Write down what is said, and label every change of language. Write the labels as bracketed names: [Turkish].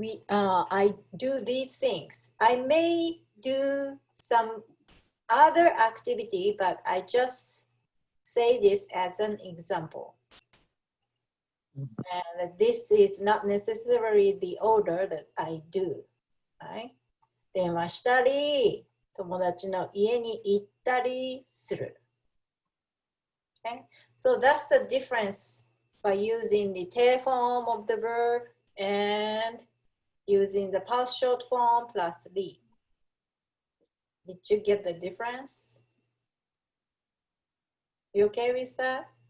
[English] I do these things. I may do some other activity, but I just say this as an example. And this is not necessarily the order that I do. Right? [Japanese] 電話したり、友達の家に行ったりする。 [English] Okay? So that's the difference by using the te form of the verb and using the past short form plus li. Did you get the difference? You okay with that?